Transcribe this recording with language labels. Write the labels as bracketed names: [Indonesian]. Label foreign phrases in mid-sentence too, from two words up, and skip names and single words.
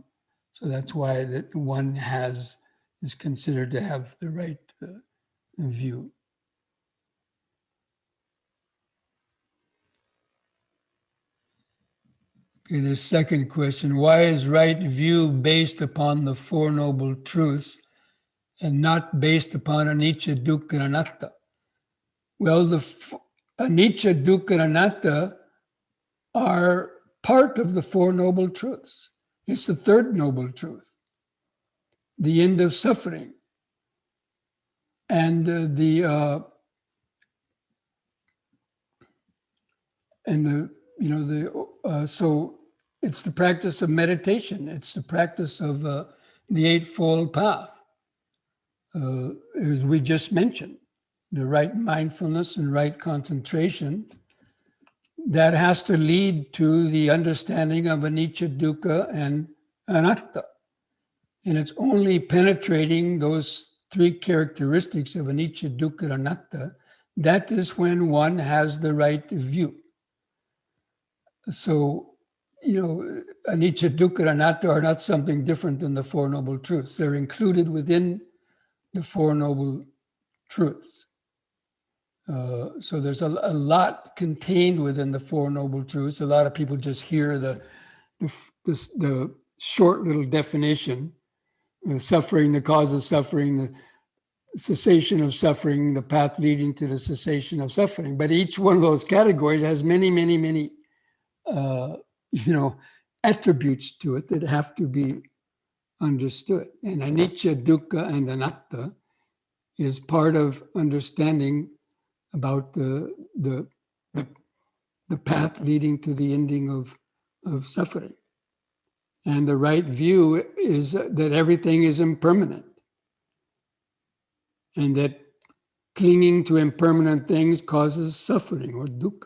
[English] So that's why that one is considered to have the right view. Okay, the second question, why is right view based upon the Four Noble Truths and not based upon [Pali] anicca, dukkha, [English] and anatta? Well, the [Pali] anicca, dukkha, [English] and anatta are part of the Four Noble Truths. It's the third noble truth, the end of suffering. And so it's the practice of meditation. It's the practice of the Eightfold Path, as we just mentioned, the right mindfulness and right concentration. That has to lead to the understanding of [Pali] anicca, dukkha, [English] and anatta. And it's only penetrating those 3 characteristics of [Pali] anicca, dukkha, [English] and anatta, that is when one has the right view. So, [Pali] anicca, dukkha, [English] and anatta are not something different than the Four Noble Truths. They're included within the Four Noble Truths. So there's a lot contained within the Four Noble Truths. A lot of people just hear the short little definition: suffering, the cause of suffering, the cessation of suffering, the path leading to the cessation of suffering. But each one of those categories has many, many, many, attributes to it that have to be understood. And [Pali] anicca, dukkha, [English] and anatta is part of understanding about the path leading to the ending of suffering. And the right view is that everything is impermanent, and that clinging to impermanent things causes suffering or dukkha.